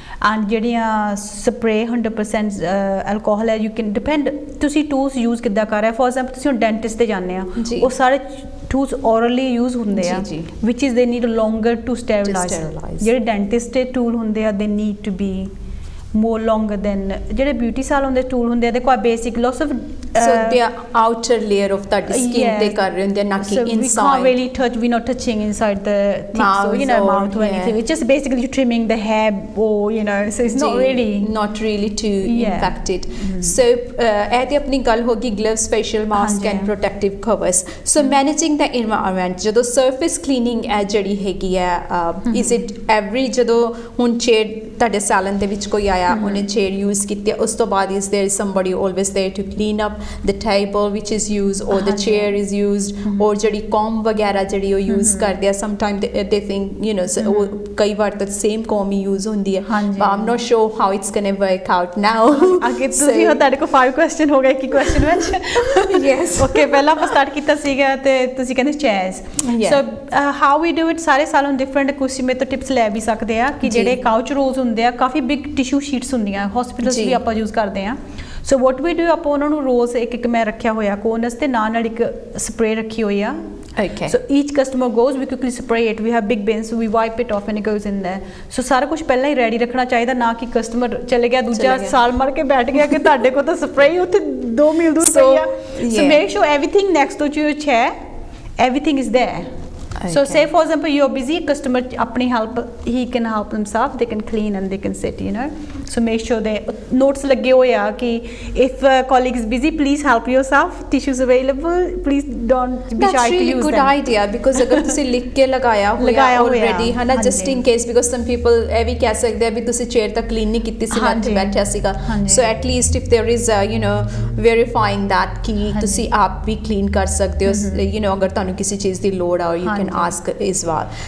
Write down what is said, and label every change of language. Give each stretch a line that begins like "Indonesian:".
English: and ਜਿਹੜੀਆਂ ਸਪਰੇ 100% alcohol ਹੈ, you can depend ਤੁਸੀਂ ਟੂਲਸ ਯੂਜ਼ ਕਿੱਦਾਂ ਕਰ ਰਹੇ। For example
Punjabi: ਤੁਸੀਂ ਹੁਣ ਡੈਂਟਿਸਟ ਤੇ ਜਾਂਦੇ ਆ,
English: ਉਹ ਸਾਰੇ tools orally use ਹੁੰਦੇ ਆ, which is they need longer to sterilize।
Punjabi: ਜਿਹੜੇ ਡੈਂਟਿਸਟ ਦੇ ਟੂਲ ਹੁੰਦੇ ਆ
English: they need to be more longer than
Punjabi: ਜਿਹੜੇ ਬਿਊਟੀ ਸਾਲੋਨ ਦੇ ਟੂਲ ਹੁੰਦੇ ਆ, ਦੇਖੋ ਆ basic loss of
English: so the outer layer of that skin
Punjabi: ਤੇ ਕਰ ਰਹੇ ਹੁੰਦੇ ਨਾ ਕਿ
English: inside we can't really touch, we're not touching inside the teeth, so you know mouth or anything, it's just basically you're trimming the hair or you know, so it's not really too infected। so
Punjabi: ਇਹ ਤੇ ਆਪਣੀ ਗੱਲ ਹੋ ਗਈ
English: gloves, facial mask and protective covers। so managing the environment, ਜਦੋਂ surface cleaning ਹੈ ਜਿਹੜੀ ਹੈਗੀ ਹੈ, is it every ਜਦੋਂ ਹੁਣ chair ਤੁਹਾਡੇ ਸੈਲਨ ਦੇ ਵਿੱਚ ਕੋਈ ਆਇਆ, ਉਹਨੇ ਚੇਅਰ ਯੂਜ਼ ਕੀਤੀ, ਉਸ ਤੋਂ ਬਾਅਦ is there somebody always there to clean up the table which is used or the chair is used, or ਜਿਹੜੀ comb ਵਗੈਰਾ ਜਿਹੜੀ ਉਹ ਯੂਜ਼ ਕਰਦੇ ਆ, sometimes they think you know
Punjabi: ਕਈ ਵਾਰ ਤਾਂ same comb ਹੀ ਯੂਜ਼ ਹੁੰਦੀ ਹੈ,
English: but I'm not sure how it's gonna work out now।
Punjabi: ਅੱਗੇ ਤੁਸੀਂ ਤੁਹਾਡੇ ਕੋਲ 5 ਕੁਐਸਚਨ ਹੋ ਗਏ ਕਿ ਕੁਐਸਚਨ ਵਿੱਚ
English: yes
Punjabi: okay ਪਹਿਲਾਂ ਆਪਾਂ ਸਟਾਰਟ ਕੀਤਾ ਸੀਗਾ ਤੇ ਤੁਸੀਂ ਕਹਿੰਦੇ chairs,
English: so how we do it
Punjabi: ਸਾਰੇ ਸਾਲੋਂ ਡਿਫਰੈਂਟ ਕੁਝ ਮੇ ਤੋਂ ਟਿਪਸ ਲੈ ਵੀ ਸਕਦੇ ਆ ਕਿ ਜਿਹੜੇ ਕਾਊਚ ਰੋਲਸ ਹੁੰਦੇ ਆ, ਕਾਫੀ ਬਿਗ ਟਿਸ਼ੂ ਸ਼ੀਟਸ ਹੁੰਦੀਆਂ ਹਸਪੀਟਲਸ ਵੀ ਆਪਾਂ ਯੂਜ਼ ਕਰਦੇ ਆ।
English: so what we do,
Punjabi: ਆਪਾਂ ਉਹਨਾਂ ਨੂੰ ਰੋਜ਼ ਇੱਕ ਮੈਂ ਰੱਖਿਆ ਹੋਇਆ ਕੋਨਸ ਤੇ ਨਾਲ ਇੱਕ ਸਪਰੇ ਰੱਖੀ ਹੋਈ ਆ।
English: Okay. So each customer goes, we quickly spray it, we have big bins, so we wipe it off and it goes in there।
Punjabi: so ਸਾਰਾ ਕੁਝ ਪਹਿਲਾਂ ਹੀ ਰੈਡੀ ਰੱਖਣਾ ਚਾਹੀਦਾ, ਨਾ ਕਿ ਕਸਟਮਰ ਚਲੇ ਗਿਆ ਦੂਜਾ ਸਾਲ ਮਰ ਕੇ ਬੈਠ ਗਿਆ ਕਿ ਤੁਹਾਡੇ ਕੋਲ ਤਾਂ ਸਪਰੇ ਉੱਥੇ 2 ਮੀਲ ਦੂਰ ਪਈ ਆ।
English: so make sure everything next to your chair, everything is there। so say for example you're busy, customer apni help, he can help himself, they can clean and they can sit, you know। so make sure they notes
Punjabi: lage hoya ki
English: if a colleague is busy, please help yourself, tissues available, please don't be shy to use them। that's really good idea, because agar ਤੁਸੀਂ ਲਿਖ ਕੇ ਲਗਾਇਆ ਹੋਇਆ already ਹੈ ਨਾ, just in case, because some people
Punjabi: ਇਹ ਵੀ ਕਹਿ ਸਕਦੇ ਆ ਵੀ ਤੁਸੀਂ ਚੇਅਰ ਤਾਂ ਕਲੀਨ ਨਹੀਂ ਕੀਤੀ ਸੀ, ਮੈਂ ਇੱਥੇ ਬੈਠਿਆ ਸੀਗਾ,
English: so at least if there is you know verifying that ਕਿ ਤੁਸੀਂ ਆਪ ਵੀ ਕਲੀਨ ਕਰ ਸਕਦੇ ਹੋ, you know ਅਗਰ ਤੁਹਾਨੂੰ ਕਿਸੇ ਚੀਜ਼ ਦੀ ਲੋੜ ਆ, or you can ask as well.